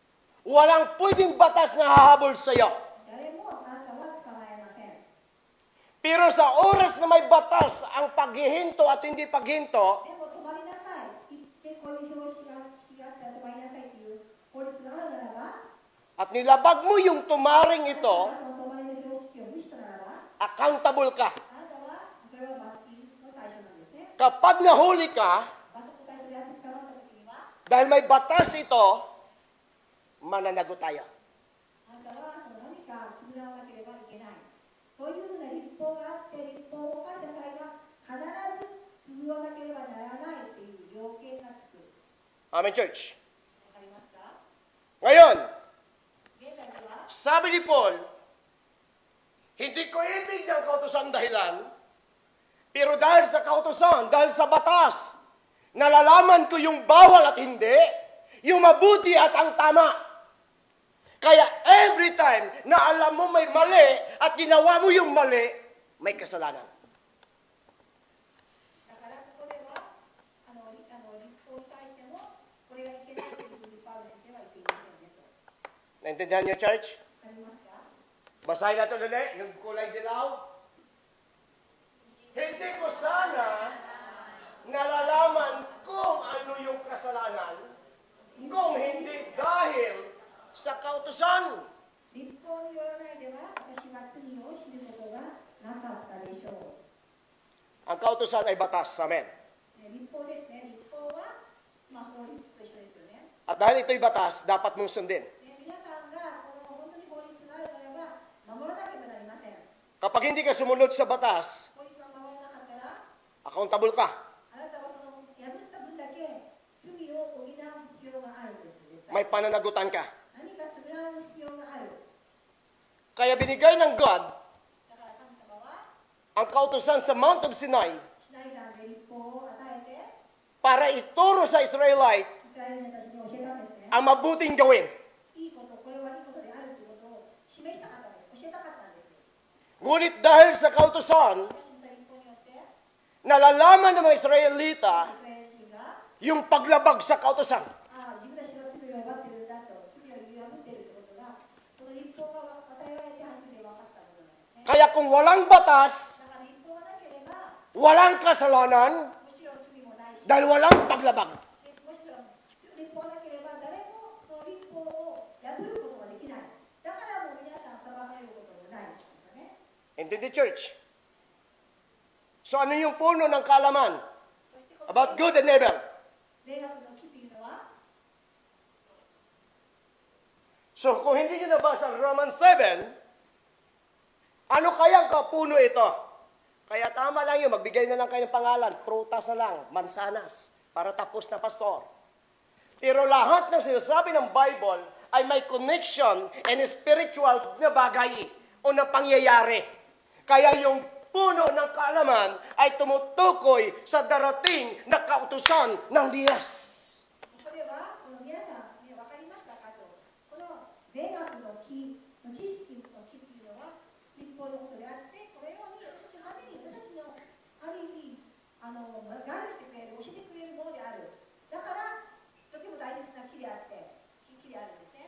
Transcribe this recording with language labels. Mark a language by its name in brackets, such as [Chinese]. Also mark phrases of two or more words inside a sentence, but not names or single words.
[Filipino] walang pwedeng batas na hahabol sa'yo. [Japanese] 誰もあなたは捕まえません。 [Filipino] Pero sa oras na may batas ang paghihinto at hindi paghinto, [Japanese] でも止まりなさい。行ってこういう標識があったら止まりなさいっていう法律があるならば、 [Filipino] at nilabag mo yung tumaring [Japanese] あなた [Filipino] ito, [Japanese] がその止まりの標識を無視したならば、 [Filipino] accountable ka. [Japanese] あなたはそれは罰金の対象なんですね。 [Filipino] Kapag nahuli ka, [Japanese] 罰則対象でやって捕まった時には、 [Filipino] dahil may batas ito, mananagot tayo. [Japanese] あなたはその何か償わなければいけない。そういうふうな立法があって、立法を犯した際は必ず償わなければならないという条件がつく。 [English] Amen, church. [Japanese] わかりますか？ [Filipino] Ngayon, [Japanese] 現在では、 [Filipino] sabi ni Paul, hindi ko ibig ng kautusan dahilan, pero dahil sa kautusan, dahil sa batas, nalalaman ko yung bawal at hindi, yung mabuti at ang tama. Kaya [English] every time [Filipino] na alam mo may mali at ginawa mo yung mali, may kasalanan. [Japanese] だからここでは立法に対してもこれがいけないというふうにパウロ先生は言っていませんねと。 [Filipino] Naintindihan niyo, church? [Japanese] わかりますか？ [Filipino] Basahin natin ulit, yung kulay dilaw. Hindi ko sana nalalaman kung ano yung kasalanan, kung hindi dahil sa kautusan. [Japanese] 立法によらないでは私は罪を知ることがなかったでしょう。 [Filipino] Ang kautusan ay batas, amen. [Japanese] 立法ですね。立法は、法律と一緒ですよね。 [Filipino] At dahil ito'y batas, dapat mong sundin. [Japanese] 皆さんがこの本当に法律があるならば守らなければなりません。 [Filipino] Kapag hindi ka sumunod sa batas, [Japanese] 法律を守らなかったら、 [Filipino] accountable ka. [Japanese] あなたはその破った分だけ罪を補う必要があるんです。絶対 [Filipino] May pananagutan ka. [Japanese] 何か償う必要がある。 [Filipino] Kaya binigay ng God [Japanese] だから神様は [Filipino] ang kautusan sa [English] Mount of Sinai [Japanese] シナイ山で立法を与えて、 [Filipino] para ituro sa Israelite [Japanese] イスラエル人たちに教えたんですね。 [Filipino] ang mabuting gawin. [Japanese] いいこと、これはいいことであるということを示したかったんです。教えたかったんです。 [Filipino] Ngunit dahil sa kautusan, [Japanese] しかし、また立法によって、イ [Filipino] nalalaman ng mga Israelita [Japanese] スラエル人が、 [Filipino] yung paglabag sa kautusan. [Japanese] 自分たちの罪を奪っているんだと、罪を破っているということが、その立法が与えられて初めて分かったことなんですね。 [Filipino] Kaya kung walang batas, [Japanese] だから立法がなければ、 [Filipino] walang kasalanan [Japanese] むしろ罪もないし、 [Filipino] dahil walang paglabag. [Japanese] むしろ立法がなければ誰もその立法を破ることができない。だからもう皆さん裁かれることもないんですよね。 [Filipino] Intindi, church? So ano yung puno ng kaalaman [Japanese] そしてこの [English] about good and evil? [Japanese] 霊学の木というのは、 [Filipino] So kung hindi nyo nabasa ang Romans 7, ano kayang kapuno ito? Kaya tama lang yun, magbigay na lang kayo ng pangalan, prutas na lang, mansanas, para tapos na pastor. Pero lahat ng sinasabi ng Bible ay may [English] connection and spiritual [Filipino] na bagay o na pangyayari. Kaya yung puno ng kaalaman ay tumutukoy sa darating na kautusan ng Diyos. [Japanese] ここではこの皆さん、分かりましたかと。この霊学の木の知識の木というのは立法のことであって、このように私のために私のある意味ガイドしてくれる、教えてくれるものである。だからとても大切な木であって木であるんですね。